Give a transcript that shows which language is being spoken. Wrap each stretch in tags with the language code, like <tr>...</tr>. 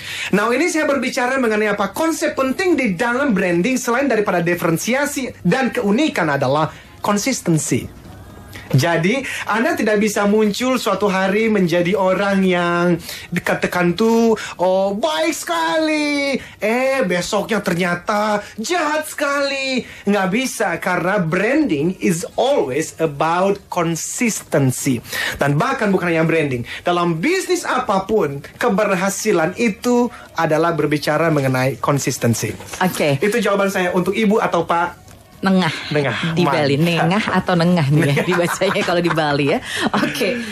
<id>Nah, ini saya berbicara mengenai apa? Konsep penting di dalam branding selain daripada diferensiasi dan keunikan adalah konsistensi. Jadi, Anda tidak bisa muncul suatu hari menjadi orang yang dikatakan tuh, oh baik sekali, besoknya ternyata jahat sekali. Nggak bisa, karena</id> <en>branding is always about consistency.</en> <id>Dan bahkan bukan hanya branding, dalam bisnis apapun, keberhasilan itu adalah berbicara mengenai konsistensi. Oke. Itu jawaban saya untuk Ibu atau Pak. Nengah di Bali, nengah atau nengah nih ya dibacanya kalau di Bali ya. Oke.</id>